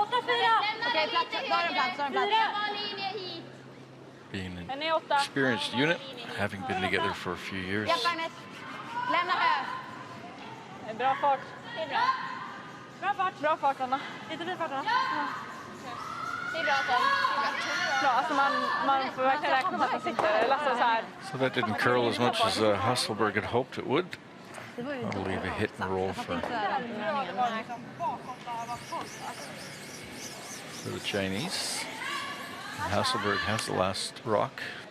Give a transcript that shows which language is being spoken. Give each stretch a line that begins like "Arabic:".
Swedish: Okej, plats, då är det plats.
English: Being an experienced unit, having been together for a few years.
Swedish: Lämna här. Det är bra fart. Det är bra. Bra fart Anna. Lite vid farten. Det är bra Tom. Bra, alltså man får verkligen räkna med att den sitter. Eller så här.
English: So that didn't curl as much as Hasselborg had hoped it would. I'll leave a hit and roll for the Chinese. Hasselborg has the last rock.